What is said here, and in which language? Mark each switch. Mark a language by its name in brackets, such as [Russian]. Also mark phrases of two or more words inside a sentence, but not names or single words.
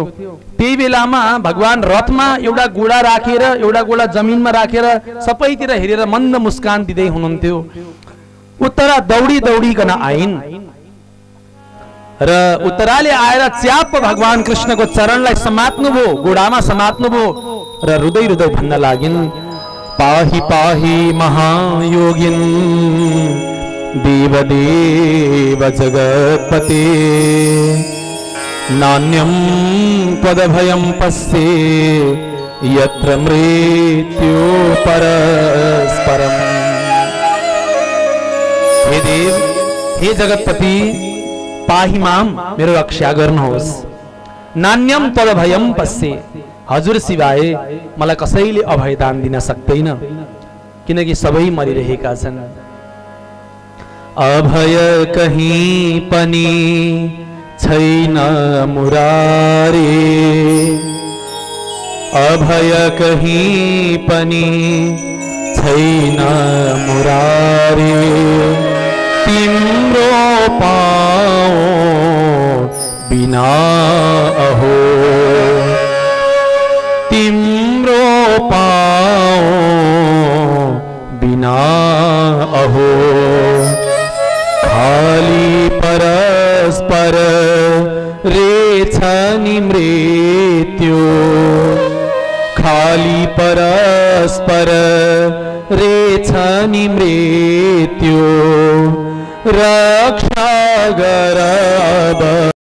[Nepali] त्यही बेलामा भगवान रथमा एउटा गोडा राखेर एउटा गोडा जमिनमा राखेर सबैतिर हेरेर मन्द मुस्कान दिँदै हुनुहुन्थ्यो। उत्तरा दौडी दौडीकन आइन् र उत्तराले आएर च्याप भगवान कृष्णको चरणलाई समात्नुभयो, गोडामा समात्नुभयो र रुदै रुदै भन्न लागिन्, [Sanskrit] पाहि पाहि महायोगिन् देवदेव जगत्पते नान्यं त्वदभयं पश्ये यत्र मृत्यो परस्परम्। हे देव, हे जगतपति, पाहि माम, [Nepali] मेरो रक्षा गर्नुहोस्। [Sanskrit] नान्यम तदभयम पश्ये, [Nepali] हजुर सिवाय मलाई कसैले अभयदान दिन सक्दैन, किनकि सबै मरिरहेका छन्। अभय कहीं पनि छैन मुरारी, अभय कहीं पनि छैन मुरारी, तिम्रो पाओ बिना अहो, तिम्रो पाओ बिना अहो, खाली परस्पर रेछ नि मृत्यु, खाली परस्पर रेछ नि मृत्यु, रक्षा गर अब।